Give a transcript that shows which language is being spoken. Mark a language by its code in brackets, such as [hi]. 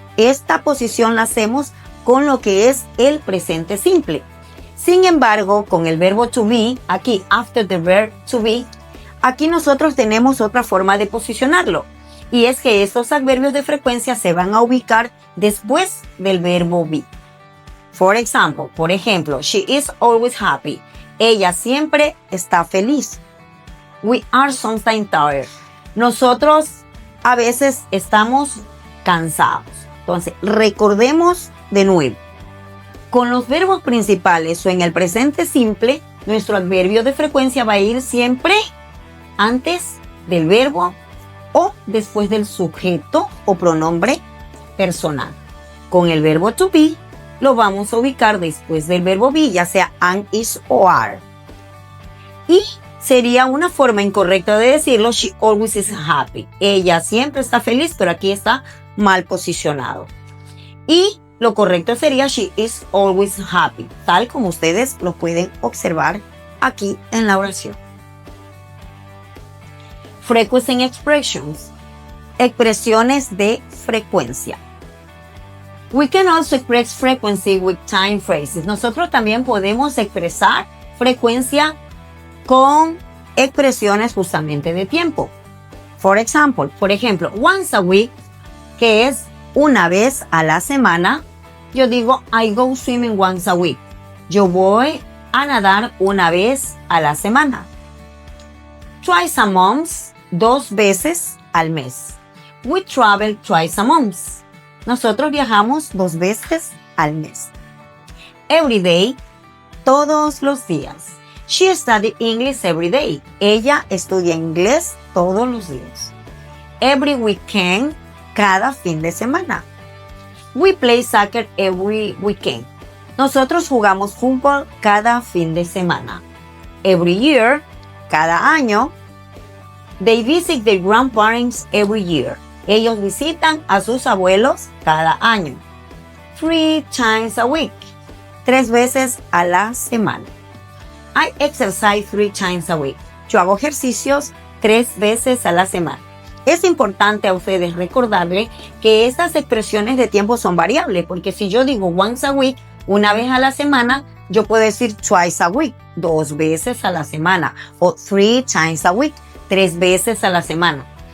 [es] Esta posición la hacemos con lo que es el presente simple. Sin embargo, con el verbo to be, aquí, [en] after the verb to be, [es] aquí nosotros tenemos otra forma de posicionarlo. Y es que estos adverbios de frecuencia se van a ubicar después del verbo be. Por ejemplo, [en] she is always happy. [es] Ella siempre está feliz. [en] We are sometimes tired. [es] Nosotros a veces estamos cansados. Entonces, recordemos de nuevo. Con los verbos principales o en el presente simple, nuestro adverbio de frecuencia va a ir siempre antes del verbo o después del sujeto o pronombre personal. Con el verbo to be, lo vamos a ubicar después del verbo be, ya sea am, is o are. Y sería una forma incorrecta de decirlo, [en] she always is happy. [es] Ella siempre está feliz, pero aquí está mal posicionado. Y lo correcto sería [en] she is always happy, [es] tal como ustedes lo pueden observar aquí en la oración. [en] Frequency expressions. [es] Expresiones de frecuencia. [en] We can also express frequency with time phrases. [es] Nosotros también podemos expresar frecuencia con expresiones justamente de tiempo. Por ejemplo, [en] once a week, [es] que es una vez a la semana. Yo digo, [en] I go swimming once a week. [es] Yo voy a nadar una vez a la semana. [en] Twice a month, [es] 2 veces al mes. [en] We travel twice a month. [es] Nosotros viajamos 2 veces al mes. [en] Every day, [es] todos los días. [en] She studies English every day. [es] Ella estudia inglés todos los días. [en] Every weekend, [es] cada fin de semana. [en] We play soccer every weekend. [es] Nosotros jugamos fútbol cada fin de semana. [en] Every year, [es] cada año. [en] They visit their grandparents every year. [es] Ellos visitan a sus abuelos cada año. [en] 3 times a week. [es] 3 veces a la semana. [en] I exercise 3 times a week. [es] Yo hago ejercicios 3 veces a la semana. Es importante a ustedes recordarles que estas expresiones de tiempo son variables, porque si yo digo [en] once a week, [es] una vez a la semana, yo puedo decir [en] twice a week, [es] 2 veces a la semana, o [en] 3 times a week, [es] 3 veces a la semana.